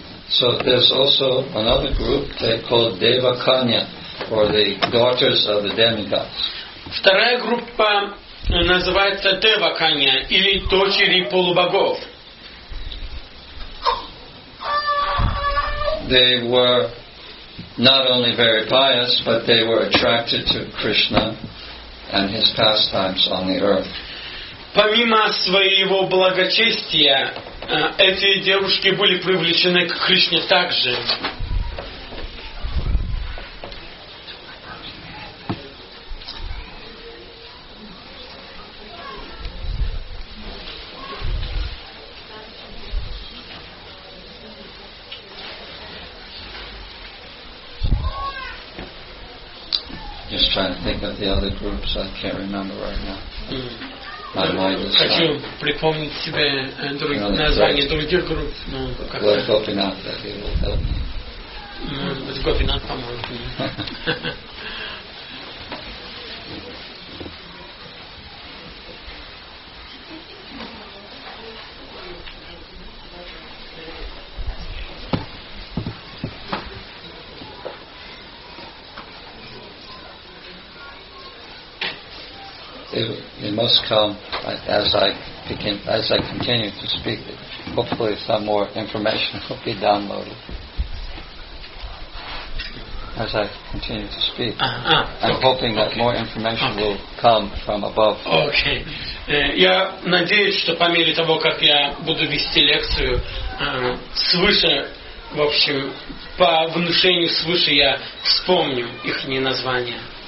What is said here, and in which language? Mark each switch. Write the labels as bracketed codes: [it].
[en] So there's also another group they called Devakanya, or the daughters of the Demigods. [ru] Вторая группа называется Девакanya, или дочери полубогов. [en] They were not only very pious, but they were attracted to Krishna and his pastimes on the earth. [ru] Помимо своего благочестия, эти девушки были привлечены к Кришне также. [en] Just trying to think of the other groups. I can't remember right now. My mind is [ru] Хочу припомнить себе название других групп. [en] Lord Gopinath, that he will help me. [ru] Может быть, Гопинат поможет мне. [en] it must come as I continue to speak. Hopefully some more information will be downloaded as I continue to speak. I'm hoping that more information will come from above. Окей. [ru] Я надеюсь, что по мере того, как я буду вести лекцию, свыше, в общем, по внушению свыше я вспомню их названия.